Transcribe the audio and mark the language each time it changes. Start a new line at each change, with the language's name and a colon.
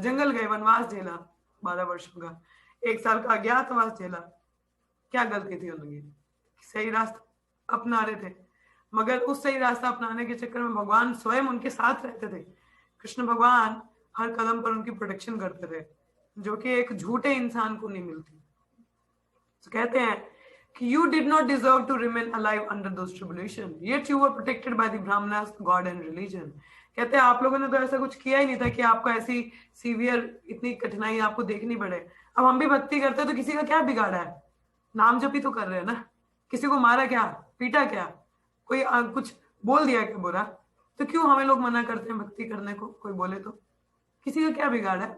Hindi: जंगल गए, वनवास झेला 12 वर्षों का, 1 साल का अज्ञातवास झेला। क्या गलती थी उनकी? सही रास्ता अपना रहे थे, मगर उस सही रास्ता अपनाने के चक्कर में भगवान स्वयं उनके साथ रहते थे। कृष्ण भगवान हर कदम पर उनकी प्रोटेक्शन करते थे, जो कि एक झूठे इंसान को नहीं मिलती। तो कहते हैं कि
English: you did not deserve to remain alive under those tribulation, yet you were protected by the brahmanas, God and religion.
Hindi: कहते हैं आप लोगों ने तो ऐसा कुछ किया ही नहीं था कि आपको ऐसी सीवियर इतनी कठिनाई आपको देखनी पड़े। अब हम भी भक्ति करते हैं तो किसी का क्या बिगाड़ा है? नाम जप ही तो कर रहे हैं ना। किसी को मारा क्या, पीटा क्या, कोई कुछ बोल दिया क्या बुरा? तो क्यों हमें लोग मना करते हैं भक्ति करने को? कोई बोले तो किसी का क्या बिगाड़ा है?